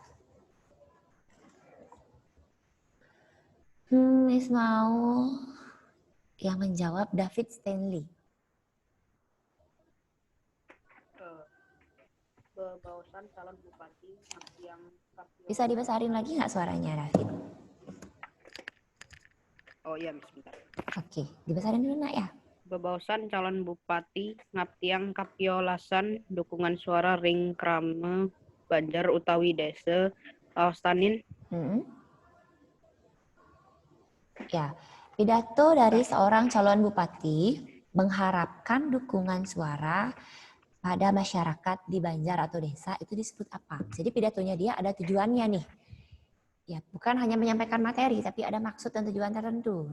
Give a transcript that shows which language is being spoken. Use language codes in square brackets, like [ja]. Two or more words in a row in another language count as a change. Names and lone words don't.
[id] Miss mau yang menjawab David Stanley. Bebaosan calon bupati yang Bisa dibesarin lagi nggak suaranya, David? Oh iya, Miss, bentar. Oke, dibesarin dulu nak ya. [ban] Bebaosan calon bupati ngaptiang kapiolasan dukungan suara ring krame Banjar utawi desa kawastanin. [id] Ya, pidato dari seorang calon bupati mengharapkan dukungan suara pada masyarakat di Banjar atau desa itu disebut apa? Jadi pidatonya dia ada tujuannya nih. Ya, bukan hanya menyampaikan materi, tapi ada maksud dan tujuan tertentu.